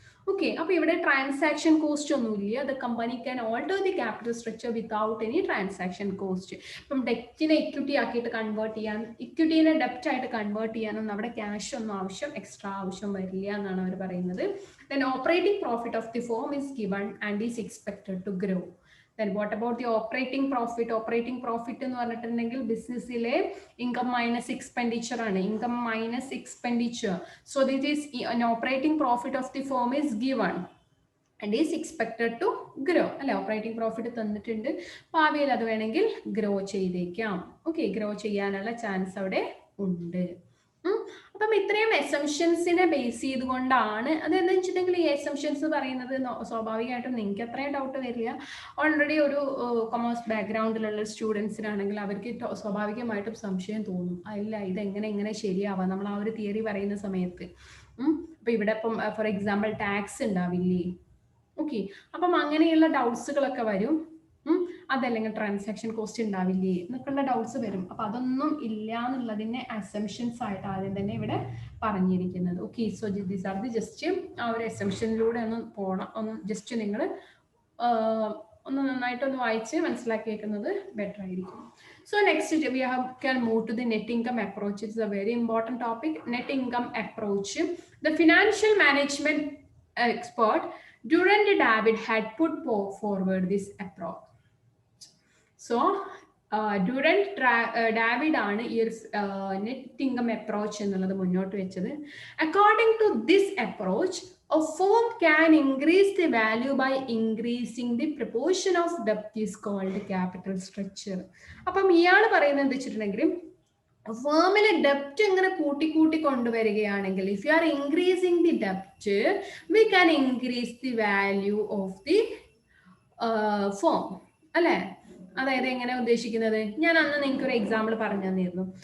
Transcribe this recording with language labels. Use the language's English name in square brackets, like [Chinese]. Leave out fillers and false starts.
[English] okay, [Malayalam] അപ്പൊ ഇവിടെ transaction cost ഒന്നുമില്ല. [English] The company can alter the capital structure without any transaction cost. [Malayalam] ഇപ്പം ഡെപ്റ്റിനെ equity ആക്കിയിട്ട് കൺവേർട്ട് ചെയ്യാൻ, ഇക്വിറ്റിനെ ഡെപ്റ്റ് ആയിട്ട് കൺവേർട്ട് ചെയ്യാനൊന്നും അവിടെ ക്യാഷ് ഒന്നും എക്സ്ട്രാ ആവശ്യം വരില്ല എന്നാണ് അവർ പറയുന്നത്. [English] Then operating profit of the firm is given and is expected to grow. Then what about the operating profit? [Malayalam] Operating profit എന്ന് പറഞ്ഞിട്ടുണ്ടെങ്കിൽ ബിസിനസ്സിലെ ഇൻകം മൈനസ് എക്സ്പെൻഡിച്ചർ ആണ്. [English] Income minus expenditure. So this is an operating profit of the firm is given and is expected to grow അല്ലെ. [Malayalam] Operating profit തന്നിട്ടുണ്ട്, ഭാവിയിൽ അത് വേണമെങ്കിൽ grow ചെയ്തേക്കാം. Okay, grow ചെയ്യാനുള്ള ചാൻസ് അവിടെ ഉണ്ട്. അപ്പം ഇത്രയും എസംഷൻസിനെ ബേസ് ചെയ്തുകൊണ്ടാണ്, അതെന്താ വെച്ചിട്ടുണ്ടെങ്കിൽ ഈ എസംഷൻസ് പറയുന്നത് സ്വാഭാവികമായിട്ടും നിങ്ങൾക്ക് അത്രയും ഡൗട്ട് വരില്ല. ഓൾറെഡി ഒരു കൊമേഴ്സ് ബാക്ക്ഗ്രൗണ്ടിലുള്ള സ്റ്റുഡൻസിനാണെങ്കിൽ അവർക്ക് സ്വാഭാവികമായിട്ടും സംശയം തോന്നും, അല്ല ഇതെങ്ങനെ ശരിയാവാം നമ്മൾ ആ ഒരു തിയറി പറയുന്ന സമയത്ത്. അപ്പൊ ഇവിടെ ഇപ്പം ഫോർ എക്സാമ്പിൾ ടാക്സ് ഉണ്ടാവില്ലേ, ഓക്കെ, അപ്പം അങ്ങനെയുള്ള ഡൗട്ട്സുകളൊക്കെ വരും. അതല്ലെങ്കിൽ ട്രാൻസാക്ഷൻ കോസ്റ്റ് ഉണ്ടാവില്ലേ എന്നൊക്കെയുള്ള ഡൗട്ട്സ് വരും. അപ്പൊ അതൊന്നും ഇല്ല എന്നുള്ളതിനെ അസംഷൻസ് ആയിട്ട് ആദ്യം തന്നെ ഇവിടെ പറഞ്ഞിരിക്കുന്നത്. Okay, so these are the just ആ ഒരു അസംഷനിലൂടെ ഒന്ന് പോണം, ഒന്ന് ജസ്റ്റ് നിങ്ങൾ ഒന്ന് നന്നായിട്ടൊന്ന് വായിച്ച് മനസ്സിലാക്കി വെക്കുന്നത് ബെറ്റർ ആയിരിക്കും. [English] So next we can move to the net income approach. It's a very important topic, net income approach. The financial management expert Durand David had put forward this approach. [Malayalam] So Durand David ആണ് ഈ net income approach എന്നുള്ളത് മുന്നോട്ട് വെച്ചത്. [English] According to this approach, a firm can increase the value by increasing the proportion of debt is called capital structure. [Malayalam] അപ്പം ഇയാൾ പറയുന്നത് എന്താ വെച്ചിട്ടുണ്ടെങ്കിൽ ഫേമിലെ ഡെപ്റ്റ് ഇങ്ങനെ കൂട്ടി കൊണ്ടുവരികയാണെങ്കിൽ, [English] if you are increasing the ഡെപ്റ്റ് we can increase the value of the firm, [Malayalam] അല്ലേ? അതായത് എങ്ങനെ ഉദ്ദേശിക്കുന്നത്, ഞാൻ അന്ന് നിങ്ങൾക്ക് ഒരു എക്സാമ്പിൾ പറഞ്ഞു തന്നിരുന്നു.